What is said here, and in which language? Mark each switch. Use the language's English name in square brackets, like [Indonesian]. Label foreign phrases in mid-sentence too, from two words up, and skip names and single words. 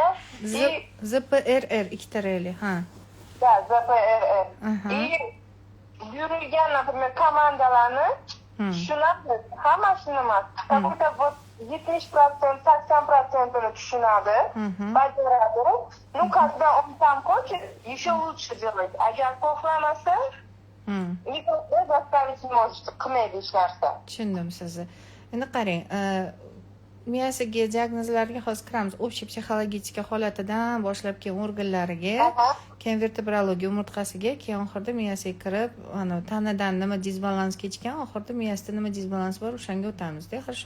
[Uzbek] ZPRR ikkitarali, ha. Da, ZPRR. Buyurilgan, например, komandalarni tushunadi, hammasini emas. Faqat 70%, 80% tushunadi, bajaradi. [Russian] Ну, когда он там хочет, еще лучше делать. [Uzbek] Agar xohlamasa, [Russian] никогда заставить не может, [Uzbek] qilmaydi hech narsa. Tushundim sizni. Endi qarang, miyasiga diagnozlarga hozir kiramiz. Общий psixologik holatidan boshlab keyin organlariga, keyin vertebrologiya umurtqasiga, keyin oxirida miyasiga kirib, tanadan nima disbalans kechgan, oxirida miyasida nima disbalans bor, o'shanga o'tamiz-da, хорошо?